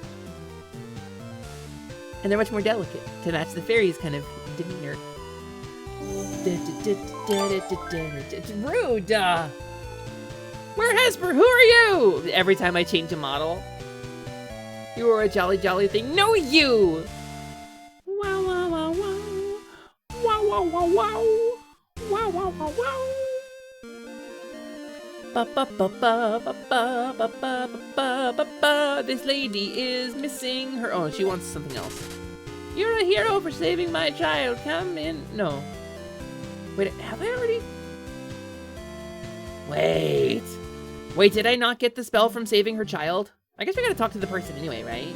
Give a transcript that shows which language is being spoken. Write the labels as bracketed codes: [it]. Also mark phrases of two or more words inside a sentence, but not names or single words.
[en] And they're much more delicate to match the fairy's kind of demeanor. Rude! Where Hesper? Who are you? Every time I change a model. You are a jolly thing. No, you! Wow, wow, wow, wow. wow, wow, wow. Wow, wow, wow, wow. Ba ba ba ba ba ba ba ba ba ba ba. This lady is missing her. Oh, she wants something else. You're a hero for saving my child. Come in. No. Wait, have I already? Wait. Wait, did I not get the spell from saving her child? I guess we gotta talk to the person anyway, right?